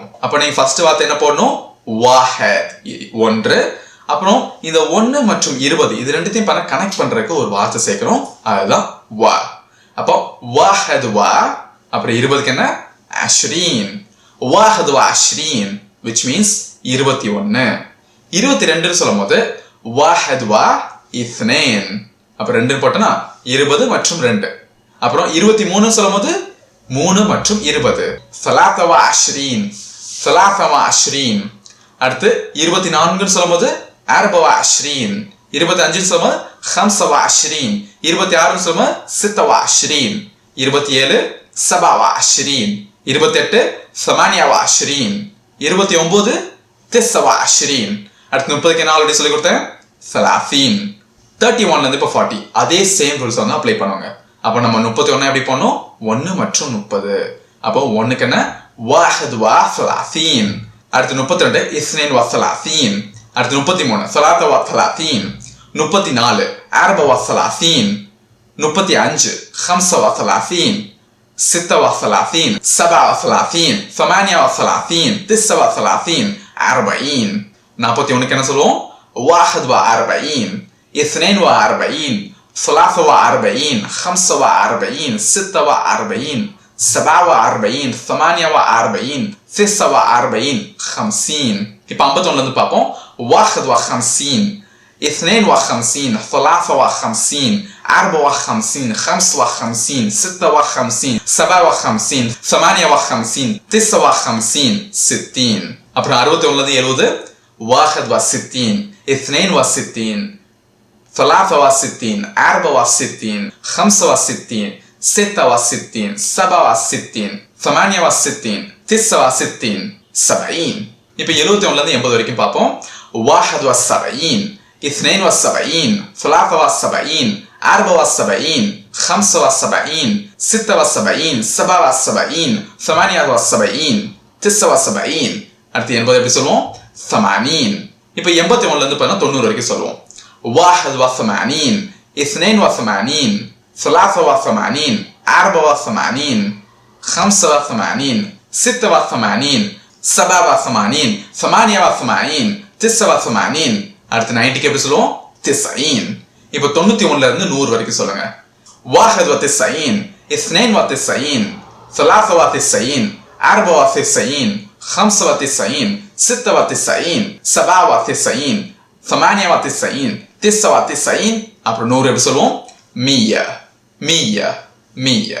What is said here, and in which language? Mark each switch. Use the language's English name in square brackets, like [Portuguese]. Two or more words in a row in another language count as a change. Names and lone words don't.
[Tamil] அப்போ நீங்க ஃபர்ஸ்ட் வார்த்தை என்ன போடணும்? வாஹத் 1. அப்புறம் இந்த 1 மற்றும் 20 இது ரெண்டுத்தையும் பார்த்தா கனெக்ட் பண்றதுக்கு ஒரு வார்த்தை சேர்க்கிறோம். அதுதான் வா. அப்போ [Arabic] واحد و. [Tamil] அப்புறம் 20க்கு என்ன? அஷ்ரீன். [Arabic] واحد و عشرين [English] which means [Tamil] 21. 22 சொல்லும் போது [Arabic] واحد و اثنين. [Tamil] அப்ப 2 போட்டனா 20 மற்றும் 2. அப்புறம் 23 சொல்லும் போது 3 மற்றும் 20. [Arabic] ثلاثة وعشرين ثلاثة وعشرين. [Tamil] அடுத்து 24 சொல்லும் போது 24. 25 சொல்லும் போது 25. 26 சொல்லும் போது 26. 27 27. 28 28. 29 29. அடுத்து 30க்கு என்ன ஆல்ரெடி சொல்லி கொடுத்தேன்? 30. 31ல இருந்து இப்போ 40. அதே [English] same rules [Tamil] வந்து அப்ளை பண்ணுவாங்க. அப்போ நம்ம 31 எப்படி பண்ணோம்? 1 மற்றும் 30. அப்போ 1க்கு என்ன? [Arabic] واحد و [Tamil] 30. அடுத்து 32 [Arabic] اثنين و [Tamil] 30. அடுத்து 33 [Arabic] ثلاثة وثلاثين. 34 أربعة وثلاثين. 35 خمسة وثلاثين. 36 37 38 39 40. [Tamil] 41 என்ன சொல்லுவோம்? [Arabic] واحد وأربعين 42 43 45 46 47 48 49 50. [Tamil] இப்போ 51ல இருந்து பார்ப்போம். [Arabic] واحد وخمسين 52 53 54 55 56 57 58 59 60. [Tamil] அப்புறம் 61ல இருந்து 70 [Arabic] واحد وستين [Tamil] 62 63 64 65 66 67 68 69 70. இப்போ 71ல இருந்து 80 வரைக்கும் பார்ப்போம். [Arabic] واحد وسبعين 72 73 74 75 76 77 78 79. [Tamil] அடுத்து 80 எப்படி சொல்லுவோம்? 80. இப்போ 81ல இருந்து பார்த்தா 90 வரைக்கும் சொல்லுவோம். [Arabic] واحد وثمانين 82 83 84 85 86 87 88 89. [Tamil] அடுத்து 90க்கு எப்படி சொல்லுவோம்? 90. இப்போ 91ல இருந்து 100 வரைக்கும் சொல்லுங்க. [Arabic] واحد وتسعين 92 93 94 95 96 97 98 99. [Tamil] அப்புறம் 100 எப்படி சொல்லுவோம்? [Arabic] مية مية مية.